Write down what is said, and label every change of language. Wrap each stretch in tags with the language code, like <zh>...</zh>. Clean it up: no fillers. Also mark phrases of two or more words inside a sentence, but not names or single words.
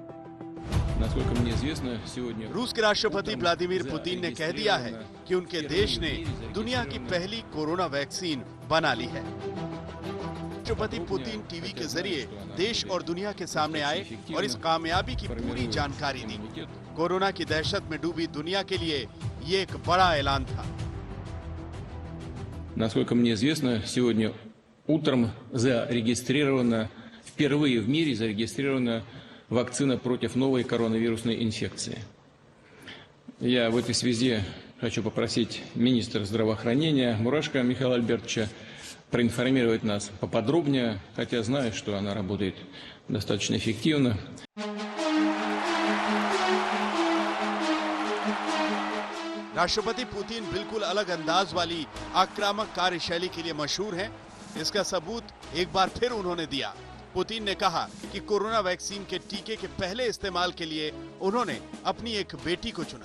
<hi>रूस के राष्ट्रपति व्लादिमीर पुतिन ने कह दिया है कि उनके देश ने दुनिया की पहली कोरोना वैक्सीन बना ली है। राष्ट्रपति पुतिन टीवी के जरिए देश और दुनिया के सामने आए और इस कामयाबी की पूरी जानकारी दी। कोरोना की दहशत में डूबी दुनिया के लिए ये एक बड़ा ऐलान था।</hi> <ru>Насколько мне известно, сегодня утром впервые в мире зарегистрирована вакцина против новой коронавирусной инфекции. Я в этой связи хочу попросить министра здравоохранения Мурашко Михаила Альбертовича проинформировать нас поподробнее, хотя знаю, что она работает достаточно эффективно.</ru> <hi>राष्ट्रपति पुतिन बिल्कुल अलग अंदाज वाली आक्रामक कार्यशैली के लिए मशहूर हैं। इसका सबूत एक बार फिर उन्होंने दिया। पुतिन ने कहा कि कोरोना वैक्सीन के टीके के पहले इस्तेमाल के लिए उन्होंने अपनी एक बेटी को चुना।</hi>